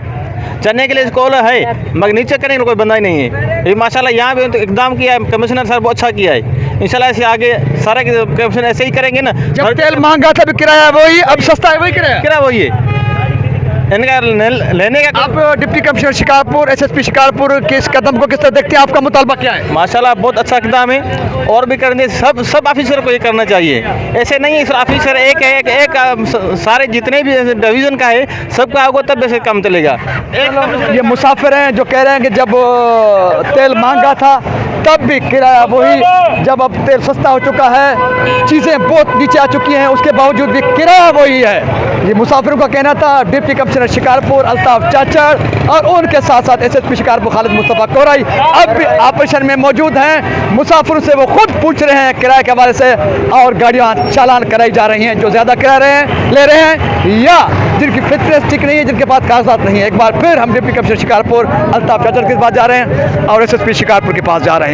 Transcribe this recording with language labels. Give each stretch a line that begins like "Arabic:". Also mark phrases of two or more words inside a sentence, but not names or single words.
Urdu: چڑھنے کے لیے کال ہے مگر نیچے کرنے کا کوئی بندہ ہی نہیں ہے. یہ ماشاءاللہ یہاں پہ تو ایک دم کیا ہے کمشنر سر، بہت اچھا کیا ہے. ان شاءاللہ ایسے آگے سارا کمشنر ایسے ہی کریں گے نا. جب تیل مہنگا تھا بھی کرایہ وہی، اب سستا ہے وہی کرایہ. کرایہ وہی ہے، ان کا لینے کا. آپ ڈپٹی کمشنر شکارپور ایس ایس پی شکارپور کے اس قدم کو کس طرح دیکھتے ہیں؟ آپ کا مطالبہ کیا ہے? ماشاءاللہ بہت اچھا اقدام ہے اور بھی کرنے سب آفیسر کو یہ کرنا چاہیے. ایسے نہیں ہے صرف آفیسر ایک سارے جتنے بھی ڈویژن کا ہے سب کا ہوگا تب ویسے کام چلے گا. یہ مسافر ہیں جو کہہ رہے ہیں کہ جب تیل مہنگا تھا تب بھی کرایہ وہی، جب اب تیل سستا ہو چکا ہے، چیزیں بہت نیچے آ چکی ہیں، اس کے باوجود بھی کرایہ وہی ہے. یہ مسافروں کا کہنا تھا۔ ڈپٹی کمشنر شکارپور الطاف چاچڑ اور ان کے ساتھ ساتھ ایس ایس پی شکارپور خالد مصطفیٰ کورائی اب بھی آپریشن میں موجود ہیں. مسافروں سے وہ خود پوچھ رہے ہیں کرائے کے حوالے سے، اور گاڑیاں چالان کرائی جا رہی ہیں جو زیادہ کرایہ لے رہے ہیں یا جن کی فٹنس ٹھیک نہیں ہے، جن کے پاس کاغذات نہیں ہے. ایک بار پھر ہم ڈپٹی کمشنر شکارپور الطاف چاچڑ کے پاس جا رہے ہیں اور ایس ایس پی شکارپور کے پاس جا رہے ہیں.